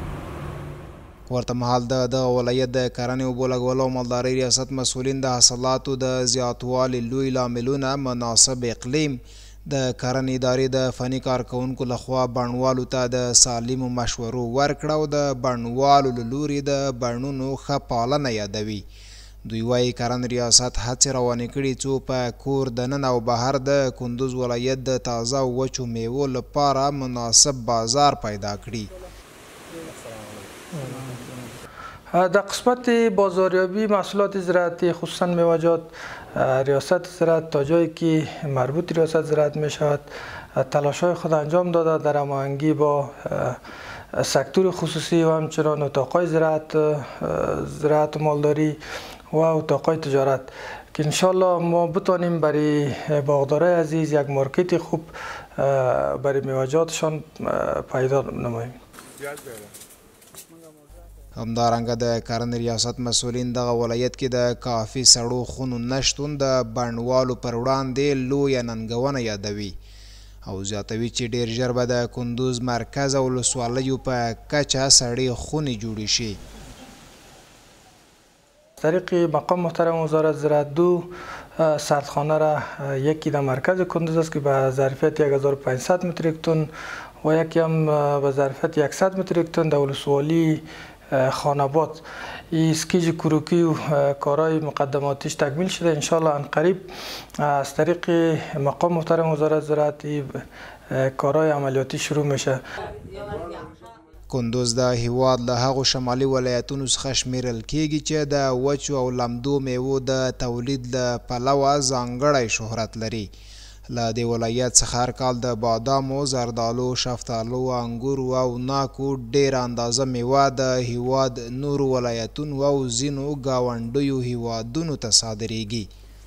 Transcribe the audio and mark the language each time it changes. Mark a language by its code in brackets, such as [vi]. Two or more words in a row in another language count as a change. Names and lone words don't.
[ps] ورته مهال د دغه ولایت د کرنې اوبو لګولو او مالدارۍ ریاست مسؤلین د حاصلاتو د زیاتوالي لوی لاملونه مناسب اقلیم، د کرنې ادارې د فني کارکوونکو لخوا بڼوالو ته د سالمو مشورو ورکړه او د بڼوالو له لوري د بڼونو ښه پالنه یادوي. دوی وایي کرنې ریاست هڅې روانې کړي څو په کور دننه او بهر د کندوز ولایت د تازه او وچو میوو لپاره مناسب بازار پیدا کړي. [fa] در قسمت بازاریابی محصولات زراعتی خصوصا میوه‌جات ریاست زراعت تا جایی که مربوط ریاست زراعت می شود تلاش‌های خود انجام داده در هماهنگی با سکتور خصوصی و همچنان اتاق‌های زراعت و مالداری و اتاق‌های تجارت که انشالله ما بتانیم برای باغدارای عزیز یک مارکت خوب برای میوه‌جاتشان پیدا نماییم. [ps] همدارنګه د کرنې ریاست مسؤلین دغه ولایت کې د کافي سړو خونو نشتون د بڼوالو پر وړاندې لویه ننګونه یادوي او زیاتوي چې ډیر ژر به د کندوز مرکز او ولسوالیو په کچه سړې خونې جوړې شي. [fa] طریق مقام محترم وزارت زراعت دو سردخانه را یکی در مرکز کندوز است که به ظرفیت 1500 متریک تن و یکی هم به ظرفیت 100 متریک تن در ولسوالی خاناباد. این اسکیج کروکی و کارهای مقدماتیش تکمیل شده. انشالله ان قریب از طریق مقام محترم وزارت زراعت کارهای عملیاتی شروع میشه. [ps] کندوز د هیواد له هغو شمالي ولایتونو څخه شمیرل کیږي چې د وچو او لمدو میوو د تولید له پلوه ځانګړی شهرت لري. له دې ولایت څخه هر کال د بادامو، زردالو، شفتالو، انګورو او ناکو ډېره اندازه میوه د هیواد نورو ولایتونو او ځینو ګاونډیو هیوادونو ته صادریږي.